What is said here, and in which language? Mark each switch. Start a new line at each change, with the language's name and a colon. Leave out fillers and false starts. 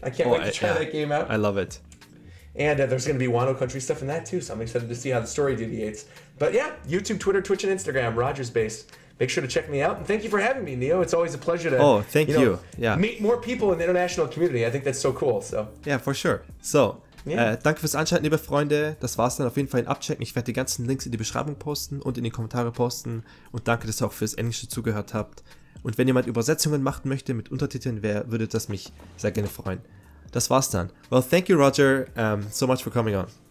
English: I can't wait to try that game out. I love it. And there's going to be Wano Country stuff in that too, so I'm excited to see how the story deviates. But yeah, YouTube, Twitter, Twitch, and Instagram, Rogersbase. Make sure to check me out. And thank you for having me, Neo. It's always a pleasure to thank you. Yeah. Meet more people in the international community. I think that's so cool. So. Yeah, for sure.
German: So, danke fürs Anschalten, liebe Freunde. Das war's dann auf jeden Fall in Abchecken. Ich werde die ganzen Links in die Beschreibung posten und in die Kommentare posten. Und danke, dass ihr auch fürs Englische zugehört habt. Und wenn jemand Übersetzungen machen möchte mit Untertiteln, würde das mich sehr gerne freuen. Das war's dann.
English: Well, thank you, Roger, so much for coming on.